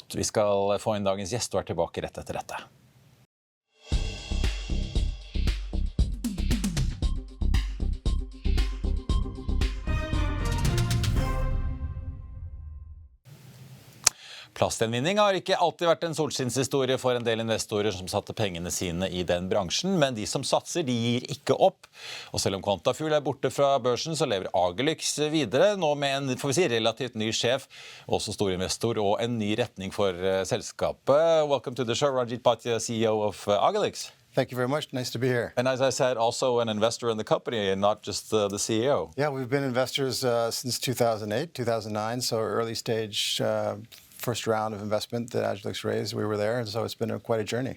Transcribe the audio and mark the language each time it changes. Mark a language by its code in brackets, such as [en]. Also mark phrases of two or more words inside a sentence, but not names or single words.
[no] Vi skal få inn dagens gjest og tilbake rett etter dette. Plastgjenvinning har ikke alltid vært en solskinnshistorie for en del investorer som satte pengene sine i den bransjen, men de som satser, de gir ikke opp. Og selv om Quantafuel borte fra børsen, så lever Agilyx videre, nå med en, får vi si, relativt ny sjef, også stor investor, og en ny retning for selskapet. [en] Welcome to the show, Ranjeet Bhatia, CEO of Agilyx. Thank you very much. Nice to be here. And as I said, also an investor in the company and not just the CEO. Yeah, we've been investors since 2008, 2009, so early stage first round of investment that Agilyx raised, we were there, and so it's been quite a journey.